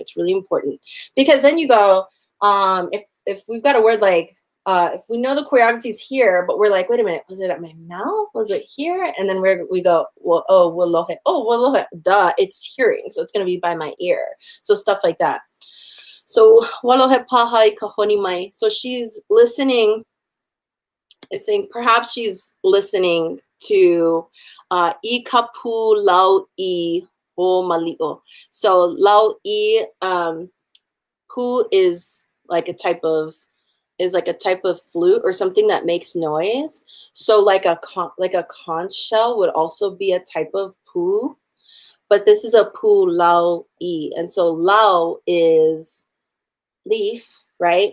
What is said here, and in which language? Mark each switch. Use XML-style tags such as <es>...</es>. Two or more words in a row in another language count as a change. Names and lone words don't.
<en>It's really important, because then you go, if we've got a word like, if we know the choreography is here, but we're like, wait a minute, was it at my mouth? Was it here? And then we go, well, walohe, duh, it's hearing. So it's going to be by my ear. So stuff like that.</en> <haw>So walohe pahai kahoni mai.</haw> <en>So she's listening. It's saying perhaps she's listening to</en> <haw>I kapu lau I o Mali'o. So lau I,</haw> <en>who is like a type of flute or something that makes noise. So like a conch shell would also be a type of pu, but this is a</en> <haw>pu lau I.</haw> <en>And so lau is leaf, right?</en>